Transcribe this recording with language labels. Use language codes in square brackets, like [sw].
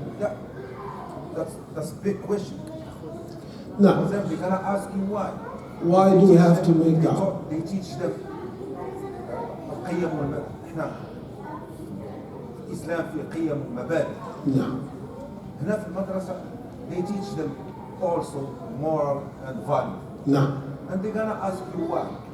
[en] Yeah, that's a big question. [ar] نعم. [en] They're gonna ask you why. Why do we have to make da'wah? They teach them [ar] قيم والمبادئ. إحنا الإسلام في قيم ومبادئ. نعم. هنا في المدرسة [en] they teach them also moral and value. [ar] نعم. [en] And they're gonna ask you why.